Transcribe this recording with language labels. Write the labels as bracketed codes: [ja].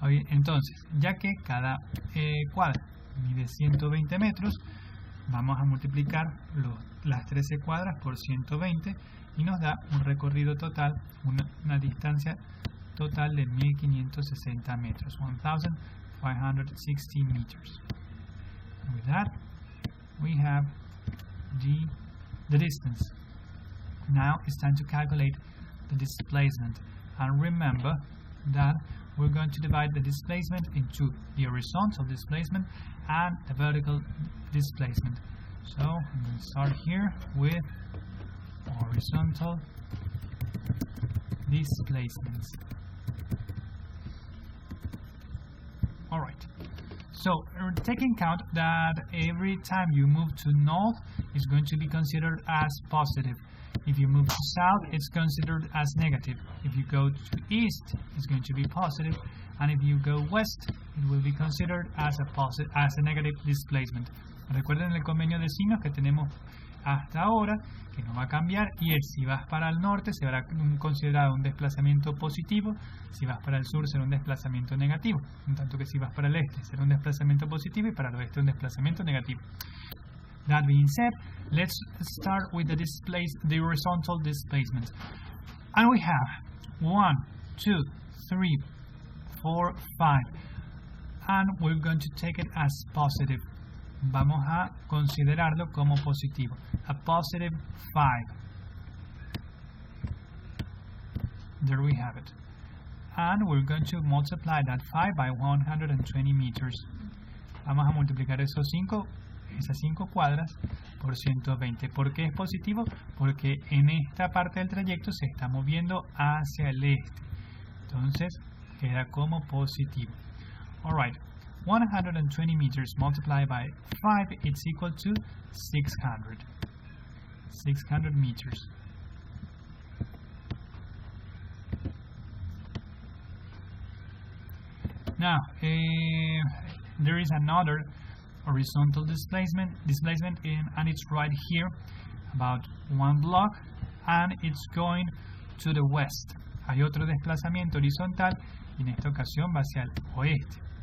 [es] Entonces, ya que cada cuadra mide 120 metros, vamos a multiplicar las 13 cuadras por 120 y nos da un recorrido total, una distancia total de 1560 metros, [en] 1560 meters. And with that, we have the distance. Now it's time to calculate the displacement. And remember that we're going to divide the displacement into the horizontal displacement and the vertical displacement. So I'm going to start here with horizontal displacements. Alright, so taking account that every time you move to north, it's going to be considered as positive. If you move to south, it's considered as negative. If you go to east, it's going to be positive. And if you go west, it will be considered as a negative displacement. [es] Recuerden el convenio de signos que tenemos hasta ahora, que no va a cambiar, y si vas para el norte será considerado un desplazamiento positivo, si vas para el sur será un desplazamiento negativo, en tanto que si vas para el este será un desplazamiento positivo y para el oeste un desplazamiento negativo. [en] That being said, let's start with the horizontal displacement. And we have 1, 2, 3, 4, 5. And we're going to take it as positive. [es] Vamos a considerarlo como positivo. [en] A positive 5. There we have it. And we're going to multiply that 5 by 120 meters. [es] Vamos a multiplicar esas 5 cuadras por 120. ¿Por qué es positivo? Porque en esta parte del trayecto se está moviendo hacia el este. Entonces queda como positivo. [en] Alright, 120 meters multiplied by 5, it's equal to 600. 600 meters. Now, there is another horizontal displacement and it's right here, about 1 block, and it's going to the west. [es] Hay otro desplazamiento horizontal y en esta ocasión va hacia el oeste.